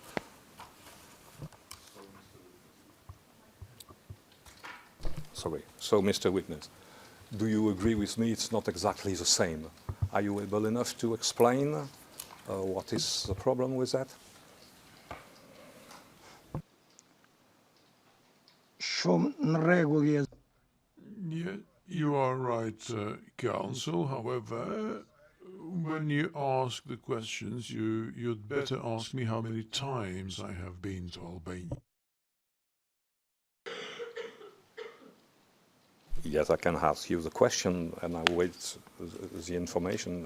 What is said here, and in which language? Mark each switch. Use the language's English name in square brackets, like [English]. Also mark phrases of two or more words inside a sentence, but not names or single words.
[English] Sorry. So, Mr. Witness, do you agree with me it's not exactly the same? Are you able enough to explain what is the problem with that? [Albanian] Shumë në rregull je. [English] You are right, counsel. However, when you ask the questions, you'd better ask me how many times I have been to Albania. Yes, I can ask you the question, and I wait the information.